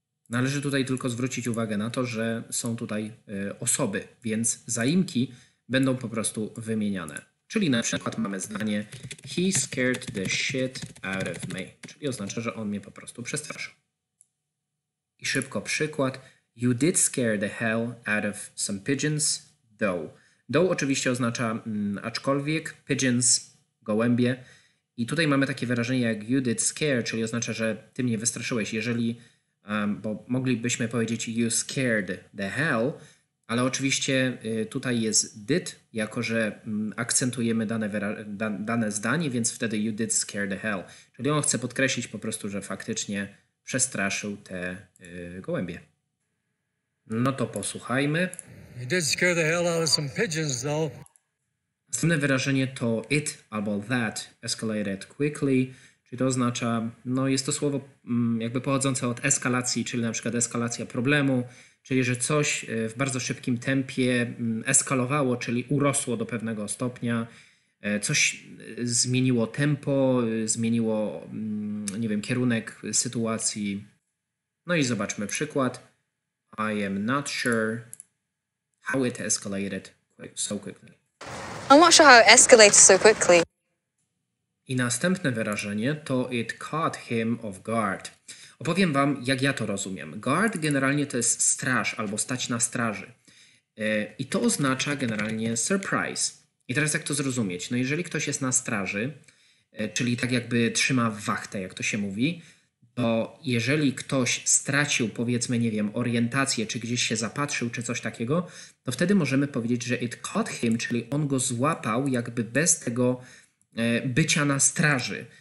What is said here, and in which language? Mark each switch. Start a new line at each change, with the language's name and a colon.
Polish: Należy tutaj tylko zwrócić uwagę na to, że są tutaj osoby, więc zaimki będą po prostu wymieniane. Czyli na przykład mamy zdanie
English: he scared the shit out of me,
Polish: czyli oznacza, że on mnie po prostu przestraszył. I szybko przykład.
English: You did scare the hell out of some pigeons, though.
Polish: Though oczywiście oznacza aczkolwiek, pigeons, gołębie. I tutaj mamy takie wyrażenie jak
English: you did scare,
Polish: czyli oznacza, że ty mnie wystraszyłeś. Jeżeli bo moglibyśmy powiedzieć
English: you scared the hell,
Polish: ale oczywiście tutaj jest did, jako że akcentujemy dane zdanie, więc wtedy
English: you did scare the hell.
Polish: Czyli on chce podkreślić po prostu, że faktycznie przestraszył te gołębie. No to posłuchajmy.
English: You did scare the hell out of some pigeons, though.
Polish: Następne wyrażenie to it albo
English: that escalated quickly,
Polish: czyli to oznacza, no jest to słowo jakby pochodzące od eskalacji, czyli na przykład eskalacja problemu, czyli że coś w bardzo szybkim tempie eskalowało, czyli urosło do pewnego stopnia, coś zmieniło tempo, zmieniło, nie wiem, kierunek sytuacji. No i zobaczmy przykład.
English: I am not sure how it escalated so quickly. I'm not sure how it escalated so quickly.
Polish: I następne wyrażenie to
English: it caught him off guard.
Polish: Opowiem wam, jak ja to rozumiem. Guard generalnie to jest straż albo stać na straży. I to oznacza generalnie surprise. I teraz jak to zrozumieć? No jeżeli ktoś jest na straży, czyli tak jakby trzyma wachtę, jak to się mówi, to jeżeli ktoś stracił, powiedzmy, nie wiem, orientację, czy gdzieś się zapatrzył, czy coś takiego, to wtedy możemy powiedzieć, że
English: it caught him,
Polish: czyli on go złapał jakby bez tego bycia na straży.